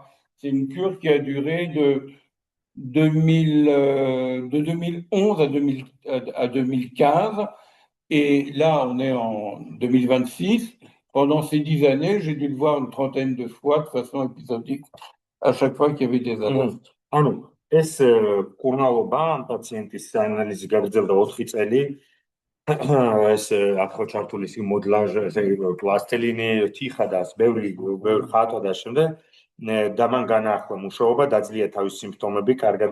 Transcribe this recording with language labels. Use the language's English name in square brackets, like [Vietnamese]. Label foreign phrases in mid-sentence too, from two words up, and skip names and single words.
[French] C'est une cure qui a duré de 2011 à 2015. Et là, on est en 2026. Pendant ces 10 années, j'ai dû le voir une trentaine de fois de façon épisodique, à chaque fois qu'il y avait des alertes. [Georgian] ანუ ეს კურნალობა ამ პაციენტის ანალიზი გაგრძელდა 4 წელი. ეს ახლა ჩართული ის მოდლაჟი, ესე იგი პლასტელინი, თიხა და ბევრი ხატვა და შემდეგ და მან განაახლა მუშაობა, დაძლია თავის სიმპტომები, კარგად